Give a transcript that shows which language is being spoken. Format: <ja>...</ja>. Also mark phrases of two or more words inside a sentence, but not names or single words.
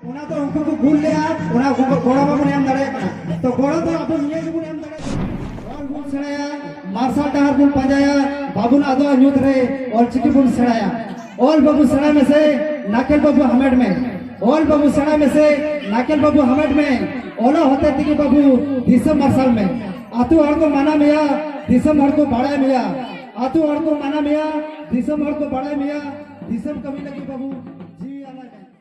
<sat>ᱚᱱᱟ ᱫᱚ ᱩᱱᱠᱩ ᱠᱚ ᱜᱩᱞ ᱞᱮᱜᱼᱟ, ᱚᱱᱟ ᱜᱚᱲᱚ ᱵᱟᱵᱚᱱ ᱮᱢ ᱫᱟᱲᱮᱭᱟᱜ ᱠᱟᱱᱟ। ᱛᱚ ᱜᱚᱲᱚ ᱫᱚ ᱟᱵᱚ ᱱᱤᱭᱟᱹ ᱜᱮᱵᱚᱱ ᱮᱢ ᱫᱟᱲᱮᱭᱟᱜ ᱠᱟᱱᱟ, ᱚᱞ ᱵᱚᱱ ᱥᱮᱬᱟᱭᱟ, ᱢᱟᱨᱥᱟᱞ ᱰᱟᱦᱟᱨ ᱵᱚᱱ ᱯᱟᱸᱡᱟᱭᱟ, ᱵᱟᱵᱚᱱ ᱟᱫᱚᱜᱼᱟ ᱧᱩᱛ ᱨᱮ, ᱚᱞᱪᱤᱠᱤ ᱵᱚᱱ ᱥᱮᱬᱟᱭᱟ। ᱚल बाबू सेड़ा में से नाकेल बाबू हमेट में, ओल बाबू सेड़ा में से नाकेल बाबू हमेट में, ओला होते तिगे बाबू दिसम मरसल में, आतु हर को माना मिया, दिसम हर को बाड़ा मिया, आतु हर को माना मिया, दिसम हर को बाड़ा मिया, दिसम कभी लगी बाबू जी आना है।</sat>